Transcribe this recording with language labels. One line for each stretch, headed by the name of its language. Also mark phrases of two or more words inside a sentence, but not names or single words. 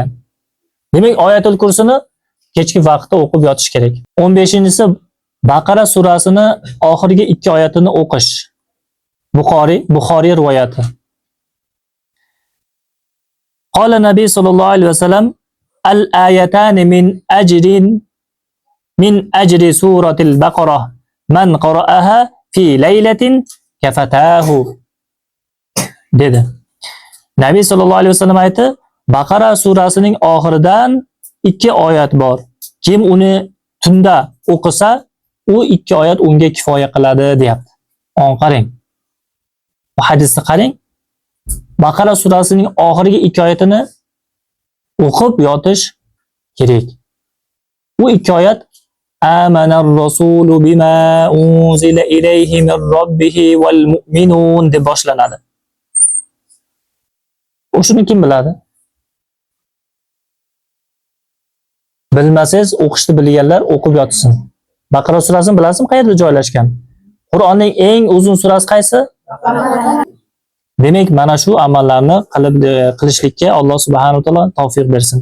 Uzbek: Demak, Oyatul Kursini kechki vaqtda o'qib yotish kerak. 15-si Baqara surasini oxirgi 2 oyatini o'qish. Buxoriy rivoyati.
Arabic: قال النبي صلى الله عليه وسلم: "الآيتان من أجر سورة البقرة من قرأهما في ليلة كفتاه."
Uzbek: dedi. Nabiy
Arabic: صلى الله عليه وسلم
Uzbek: aytdi, Baqara surasining oxiridan 2 oyat bor. Kim uni tunda o'qisa, u 2 oyat unga kifoya qiladi, deyapti. Qarang. Bu hadisni qarang. Baqara surasining oxirgi 2 oyatini o'qib yotish kerak. Bu 2 oyat
Arabic: آمن الرسول بما أنزل إليه من ربه والمؤمنون
Uzbek: deb boshlanadi. Shuni kim biladi? Bilmasangiz o'qishni bilganlar o'qib yotsin. Baqara surasini bilasizmi qayerda joylashgan? Qur'onning eng uzun surasi qaysi? Demak, mana shu amallarni qilishlikka Alloh
Arabic: سبحانه وتعالى
Uzbek: tavfiq bersin.